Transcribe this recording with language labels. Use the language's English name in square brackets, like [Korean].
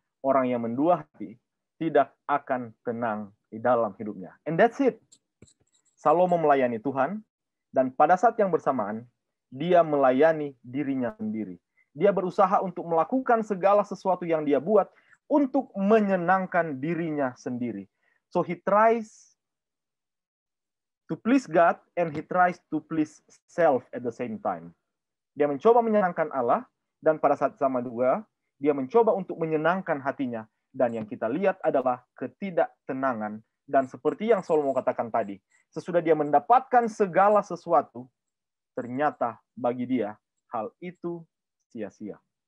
[Indonesian] Orang yang mendua hati tidak akan tenang di dalam hidupnya. [English] And that's it. [Indonesian] Salomo melayani Tuhan, dan pada saat yang bersamaan, dia melayani dirinya sendiri. Dia berusaha untuk melakukan segala sesuatu yang dia buat untuk menyenangkan dirinya sendiri. [English] So he tries to please God and he tries to please self at the same time. [Indonesian] Dia mencoba menyenangkan Allah, dan pada saat sama juga, dia mencoba untuk menyenangkan hatinya. Dan yang kita lihat adalah ketidaktenangan. Dan seperti yang Salomo katakan tadi, sesudah dia mendapatkan segala sesuatu, ternyata bagi dia hal itu sia-sia.